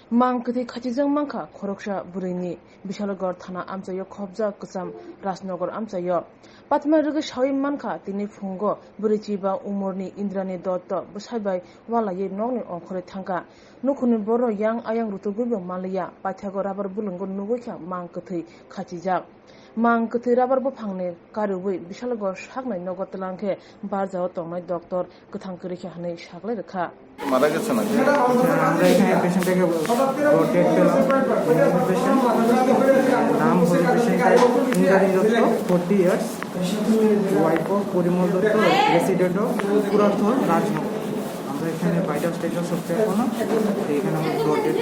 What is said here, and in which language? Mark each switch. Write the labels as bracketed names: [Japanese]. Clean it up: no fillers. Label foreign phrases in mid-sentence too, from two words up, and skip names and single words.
[Kok Borok] Mangkati khachijang mangkha khoroksha burini Bishalgarh thana amchayo khobja kusam Rajnagar amchayo Patma ruga shawi mankha tini phungo burichiba umorni Indrani Dotto busaibai walaye nongni ongkhore thangka nukhuni boro yang ayang rutugubo malaya pathago rabar bulungo nugokha mangkathi khachijak Mangkathi rabar buphangne karubui Bishalgarh saknai nogotlangkhe barjao tongnai doctor kathangkirikha hanai saklai rekha [Bangla] মারা গেছে নাকি? আমরা এখানে পেশেন্টটাকে ডেট পেলাম। পেশেন্ট নাম হলো পেশেন্টের ইন্দ্রাণী দত্ত 40 [English] years, wife of [Bangla] পরিমল দত্ত, [English] resident of [Bangla] পুরাতন রাজনগর। আমরা এখানে [English] vital status off [Bangla] করলাম, এখানে আমরা ডেট